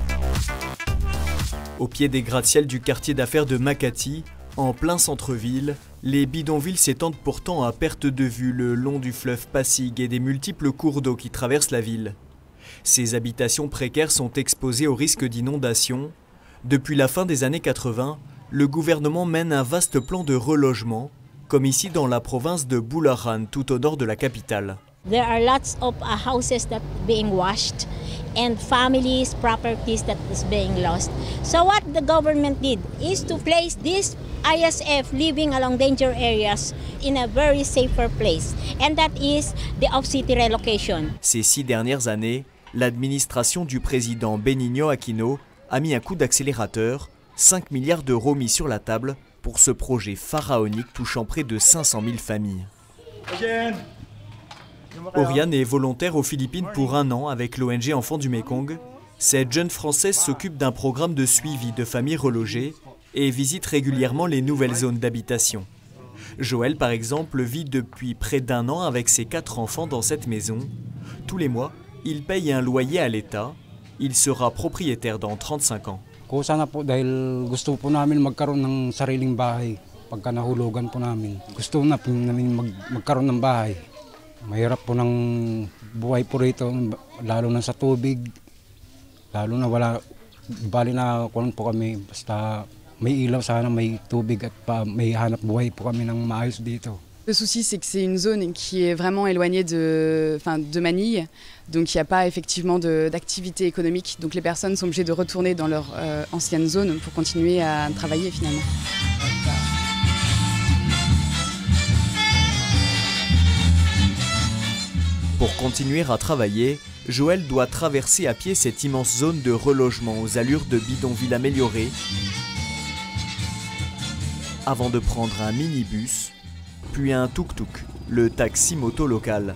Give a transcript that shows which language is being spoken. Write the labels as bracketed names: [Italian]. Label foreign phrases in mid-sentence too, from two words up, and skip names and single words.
[French] Au pied des gratte-ciels du quartier d'affaires de Makati, en plein centre-ville, les bidonvilles s'étendent pourtant à perte de vue le long du fleuve Pasig et des multiples cours d'eau qui traversent la ville. Ces habitations précaires sont exposées au risque d'inondation. Depuis la fin des années 80, le gouvernement mène un vaste plan de relogement, comme ici dans la province de Bulacan, tout au nord de la capitale. [English] There are lots of houses that being washed and families, properties that is being lost. So what the government did is to place this ISF living along danger areas in a very safer place, and that is the off-city relocation. [French] Ces 6 dernières années, l'administration du président Benigno Aquino a mis un coup d'accélérateur, 5 milliards d'euros mis sur la table pour ce projet pharaonique touchant près de 500 000 familles. Oriane est volontaire aux Philippines pour 1 an avec l'ONG Enfants du Mékong. Cette jeune Française s'occupe d'un programme de suivi de familles relogées et visite régulièrement les nouvelles zones d'habitation. Joël, par exemple, vit depuis près d'1 an avec ses 4 enfants dans cette maison. Tous les mois, il paye un loyer à l'État. Il sera propriétaire dans 35 ans. [Filipino] Sana po dahil gusto po namin magkaroon ng sariling bahay pagka nahulugan po namin. Gusto namin magkaroon ng bahay. Mahirap po ng buhay po rito, lalo na sa tubig, lalo na wala, bali na kuwan po kami, basta may ilaw sana, may tubig at may hanap buhay po kami ng maayos dito. [French] Le souci, c'est que c'est une zone qui est vraiment éloignée de Manille, donc il n'y a pas effectivement d'activité économique, donc les personnes sont obligées de retourner dans leur ancienne zone pour continuer à travailler finalement. Pour continuer à travailler, Joël doit traverser à pied cette immense zone de relogement aux allures de bidonville améliorées avant de prendre un minibus, puis un tuk-tuk, le taxi-moto local.